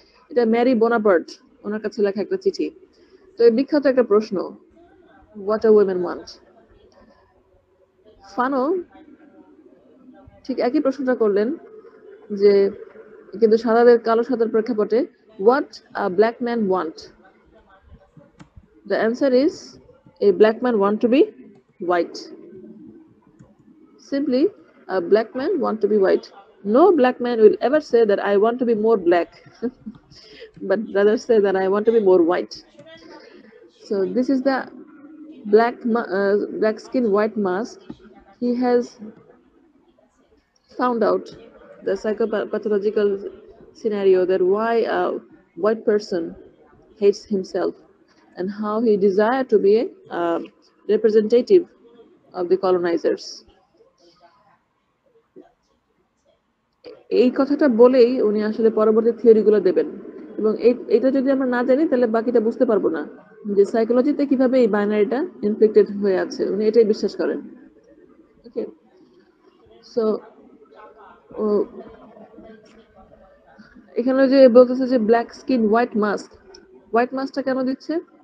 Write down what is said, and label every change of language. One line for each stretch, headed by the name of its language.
Bangla: এটা Mary Bonaparte ওনার কাছে লেখা একটা চিঠি। তো এই বিখ্যাত একটা প্রশ্ন,
English: What a women want.
Bangla: Fanon ঠিক একই প্রশ্নটা করলেন, যে কিন্তু কালো সাদার প্রেক্ষাপটে,
English: What a black man want. The answer is, a black man want to be white. Simply, a black man want to be white. No black man will ever say that I want to be more black, but rather say that I want to be more white. So this is the black skin white mask. He has found out the psychopathological scenario, that why a white person hates himself, and how he desired to be a representative of the colonizers.
Bangla: এই কথাটা বলেই উনি আসলে পরবর্তী থিওরিগুলো দেবেন, এবং এটা যদি আমরা না জানি তাহলে বাকিটা বুঝতে পারবো না, যে সাইকোলজিতে কিভাবে এই বাইনারিটা ইনফ্লিক্টেড হয়ে আছে। উনি এটাই বিশ্বাস করেন। ওকে, সো এখানে যে বলতেছে যে black skin white mask, white মাস্কটা কেন দিচ্ছে?